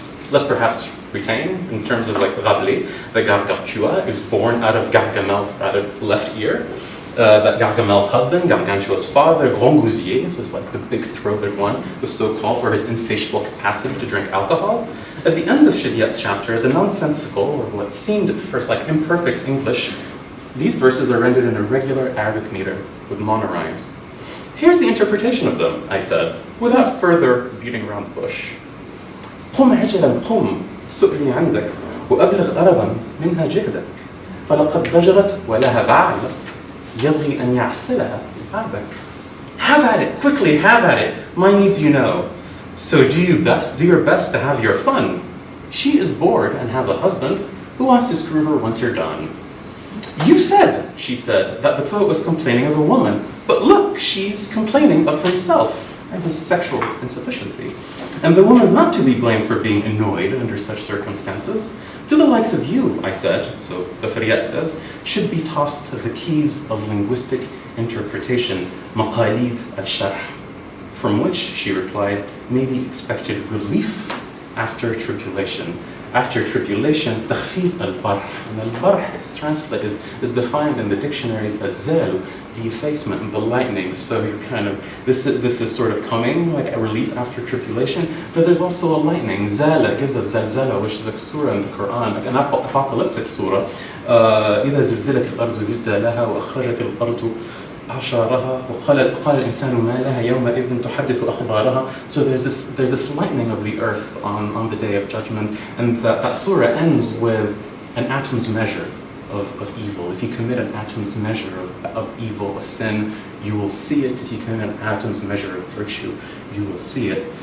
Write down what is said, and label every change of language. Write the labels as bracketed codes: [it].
[en] Let's perhaps retain, in terms of like Rabelais, that Gargantua is born out of Gargamel's left ear, that Gargamel's husband, Gargantua's father, Grand Gousier, so it's like the big-throated one, was so called for his insatiable capacity to drink alcohol. At the end of Shidyaq's chapter, the nonsensical, or what seemed at first like imperfect English, these verses are rendered in a regular Arabic meter with monorhymes. Here's the interpretation of them, I said, without further beating around the bush. [ar] قم عجلا قم سؤلي عندك وأبلغ أربا منها جهدك فلقد ضجرت ولها بعل يبغي أن يعسلها بعدك. [en] Have at it, quickly have at it, my needs you know. So do your best to have your fun. She is bored and has a husband who wants to screw her once you're done. You said, she said, that the poet was complaining of a woman, but look, she's complaining of himself and his sexual insufficiency. And the woman's not to be blamed for being annoyed under such circumstances. To the likes of you, I said, so the Firyaq says, should be tossed the keys of linguistic interpretation, maqalid al-sharh, from which, she replied, may be expected relief after tribulation. After tribulation, takhfif al-barh. And al-barh is defined in the dictionaries as zal, the effacement and the lightning. So you're kind of, this is sort of coming, like a relief after tribulation, but there's also a lightning. Zala gives us Zalzala, which is a surah in the Quran, like an apocalyptic surah. [ar] إذا زلزلت الأرض زلزالها وأخرجت الأرض عشارها وقال الإنسان ما لها يومئذ تحدث أخبارها. [en] So there's this lightning of the earth on the day of judgment, and that surah ends with an atom's measure of evil. If you commit an atom's measure of evil, of sin, you will see it. If you commit an atom's measure of virtue, you will see it.